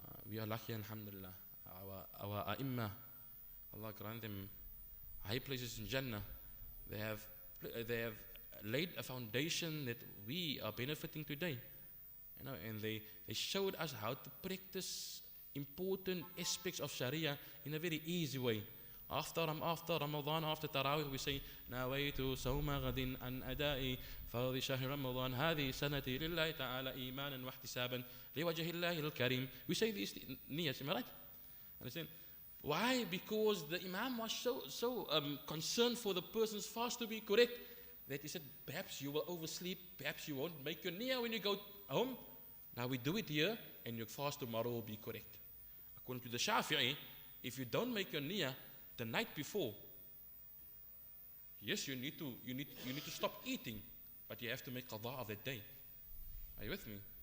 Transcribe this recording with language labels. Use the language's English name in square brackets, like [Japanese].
[English] We are lucky, alhamdulillah. Our ai*mmah, Allah grant them high places in Jannah. They have laid a foundation that we are benefiting today. And they showed us how to practice important aspects of Sharia in a very easy way. After Ramadan, after Tarawih, we say, [Arabic] نَوَيْتُ صَوْمَ غَدٍ أَنْ أَدَائِ فَرْضِ شَهْرِ رَمَضَانِ هَذِهِ سَنَتِي لِلَّهِ تَعَالَى إِيمَانًا وَاحْتِسَابًا لِوَجْهِ اللَّهِ الْكَرِيمِ. [English] We say these niyas, am I right? Understand? Why? Because the Imam was so concerned for the person's fast to be correct that he said, perhaps you will oversleep, perhaps you won't make your niyyah when you go home. Now we do it here, and your fast tomorrow will be correct. According to the Shafi'i, if you don't make your niyyah the night before, yes, you need to stop eating, but you have to make qada of that day. Are you with me?